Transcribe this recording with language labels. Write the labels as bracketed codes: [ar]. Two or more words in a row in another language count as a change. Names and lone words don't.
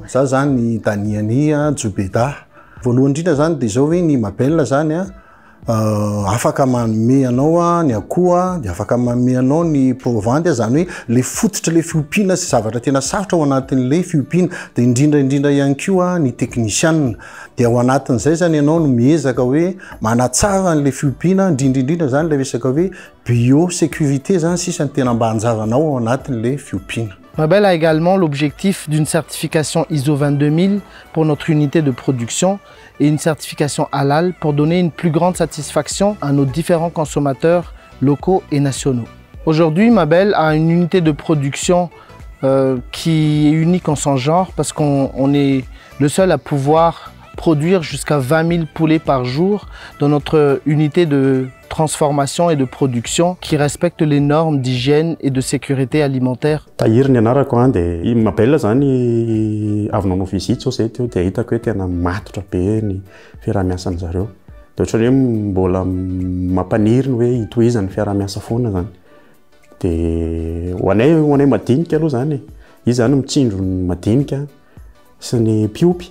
[mg] Za zany Daniania Jobeda. Voalohany indrindra zany dia zao hoe ny Mabel zany afaka manome anao ny akoho, dia afaka manome anao ny provandy, zany hoe le fototra le fiompiana sy zavatra tena sarotra ao anatin'le fiompiana, dia indrindra ihany koa ny technician. Dia ao anatin'izay zany ianao no miezaka hoe manatsara an'le fiompiana, indrindra zany le resaka hoe biosécurité zany sisany tena mba hanjaranao ao anatin'le fiompiana. [fr] Mabel a également l'objectif d'une certification ISO 22000 pour notre unité de production et une certification halal pour donner une plus grande satisfaction à nos différents consommateurs locaux et nationaux. Aujourd'hui, Mabel a une unité de production qui est unique en son genre parce qu'on est le seul à pouvoir produire jusqu'à 20 000 poulets par jour dans notre unité de transformation et de production qui respecte les normes d'hygiène et de sécurité alimentaire. [mg] Tahiry ny anarako dia i Mabel zany avy nanao visite sao zay teo dia hitako hoe tena matotra be ny fiarahamiasan'ny zareo. Dia ohatrany hoe mbola mampaniry ny hoe hitohizany fiarahamiasa foana zany. Dia ho anay madinika aloha zany. Izy zany mitsinjo ny madinika sy ny mpiopy.